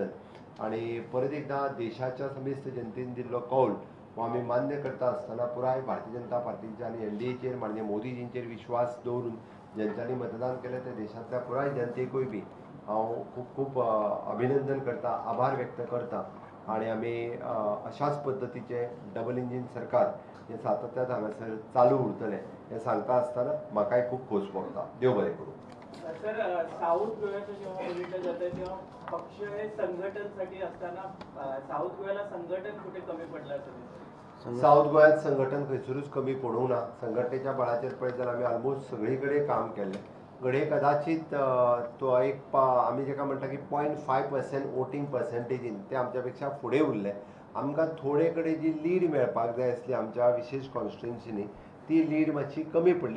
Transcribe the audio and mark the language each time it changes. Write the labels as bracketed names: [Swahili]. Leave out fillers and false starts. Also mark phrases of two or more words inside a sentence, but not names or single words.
[Konkani] आनी परत एकदां देशाच्या समेस्त जनतेन दिल्लो कौल हो आमी मान्य करता आसतना पुराय भारतीय जनता पार्टीच्या आनी NDAचेर माननीय मोदीजींचेर विश्वास दवरून ज्यांच्यांनी मतदान केलें ते देशांतल्या पुराय जनतेकूय बी हांव खूब अभिनंदन करता, आभार व्यक्त करता. आणि आमी अशाच पद्दतीचे [English] double engine [Konkani] सरकार हे सातत्यान हांगासर चालू उरतलें हें सांगता आसतना म्हाकाय खूब खोस भोगता. देव बरें करूं. [Marathi] सर साऊथ गोव्याचं जेव्हा बघितलं जातं तेव्हा पक्ष हे संघटनसाठी असताना साऊथ गोव्याला संघटन कुठे कमी पडलं असं दिसतं? [Konkani] साऊथ गोंयांत संघटन खंयसरूच कमी पडूंक ना. संघटनेच्या बळाचेर पळयत जाल्यार आमी ऑलमोस्ट सगळी कडेन काम केल्लें. घडये कदाचित तो एक आमी जेका म्हणटा की 0.5% [English] voting percentage [Konkani] ते आमच्या पेक्षा फुडें उरले. आमकां थोडे कडेन जी लीड मेळपाक जाय आसली आमच्या विशेश कॉन्स्टिट्युन्सीनी ती लीड मातशी कमी पडली.